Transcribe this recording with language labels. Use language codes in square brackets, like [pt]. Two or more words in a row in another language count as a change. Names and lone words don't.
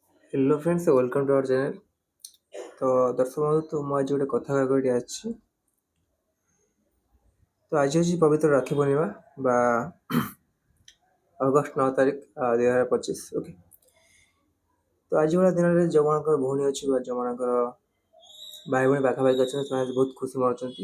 [en] Hello friends, welcome to our channel. [hi] तो दर्शक बंधु, तो [or] ମୁଁ ଆଜି ଗୋଟେ କଥା କହିବାକୁ ଏଠି ଆସିଛି। ତ ଆଜି ହେଉଛି ପବିତ୍ର ରାକ୍ଷୀ ପୂର୍ଣ୍ଣିମା ବା ଅଗଷ୍ଟ 9 ତାରିଖ 2025। ଓକେ, ତ ଆଜି ଭଳିଆ ଦିନରେ ଯେଉଁମାନଙ୍କର ଭଉଣୀ ଅଛି ବା ଯେଉଁମାନଙ୍କର ଭାଇ ଭଉଣୀ ପାଖାପାଖି ଅଛନ୍ତି, ସେମାନେ ବହୁତ ଖୁସି ମନାଉଛନ୍ତି।